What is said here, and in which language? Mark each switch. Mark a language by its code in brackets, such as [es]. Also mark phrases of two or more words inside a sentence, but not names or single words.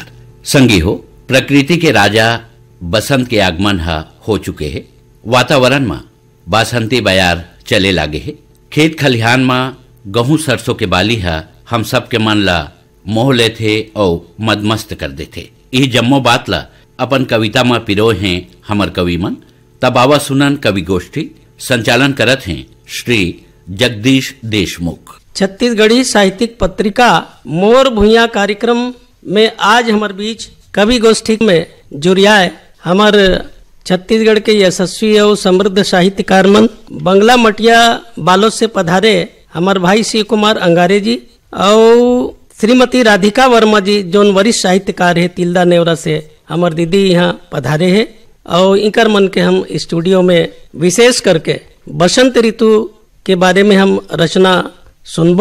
[hne] संगी हो, प्रकृति के राजा बसंत के आगमन हो चुके है। वातावरण में बासंती बयार चले लागे है। खेत खलिहान में गहूं सरसों के बाली हम सब के मन ला मोह ले थे और मदमस्त कर देथे। यह जम्मो बात ला अपन कविता में पिरो हैं हमर कवि मन। तबावा सुनन कवि गोष्ठी संचालन करत हैं श्री जगदीश देशमुख। छत्तीसगढ़ी साहित्यिक पत्रिका मोर भुइयां कार्यक्रम में आज हमारे बीच कवि गोष्ठी में जुड़ियाए हमार छत्तीसगढ़ के यशस्वी और समृद्ध साहित्यकार मन बंगला मटिया बालोद से पधारे हमार भाई शिव कुमार अंगारे जी और श्रीमती राधिका वर्मा जी जोन वरिष्ठ साहित्यकार है तिल्दा नेवरा से हमार दीदी यहाँ पधारे है। और इनकर मन के हम स्टूडियो में विशेष करके बसंत ऋतु के बारे में हम रचना सुनबो।